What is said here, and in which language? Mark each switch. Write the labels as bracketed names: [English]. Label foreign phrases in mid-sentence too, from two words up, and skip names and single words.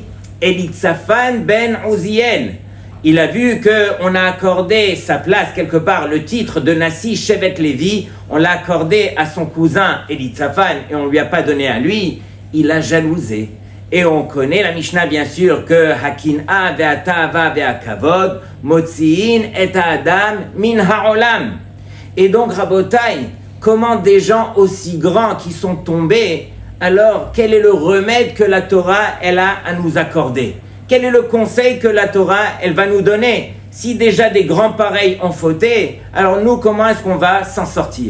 [French] Elitzaphan ben Uziel. Il a vu qu'on a accordé sa place quelque part, le titre de [Hebrew] נשיא שבט לוי, [French] on l'a accordé à son cousin Elitzaphan et on ne lui a pas donné à lui. Il a jalousé. Et on connaît la Mishnah bien sûr que [Hebrew] הקנאה והתאוה והכבוד מוציאין את האדם מן העולם. [French] Et donc Rabotai, comment des gens aussi grands qui sont tombés, alors quel est le remède que la Torah elle a à nous accorder? Quel est le conseil que la Torah elle va nous donner? Si déjà des grands pareils ont fauté, alors nous comment est-ce qu'on va s'en sortir?